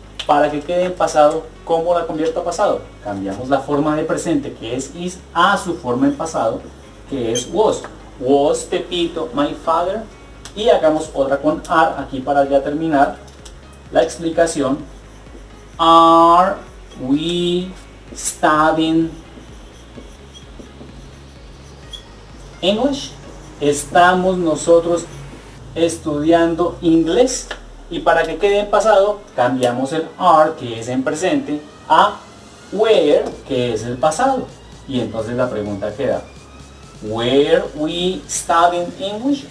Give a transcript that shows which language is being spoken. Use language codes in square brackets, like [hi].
[es] Para que quede en pasado, ¿cómo la convierto a pasado? Cambiamos la forma de presente, que es is, a su forma en pasado, que es was. [en] Was Pepito my father? [es] Y hagamos otra con are, aquí para ya terminar la explicación. [en] Are we studying English? [es] ¿Estamos nosotros estudiando inglés? Y para que quede en pasado, cambiamos el are, que es en presente, a were, que es el pasado. Y entonces la pregunta queda: [en] Were we studying English?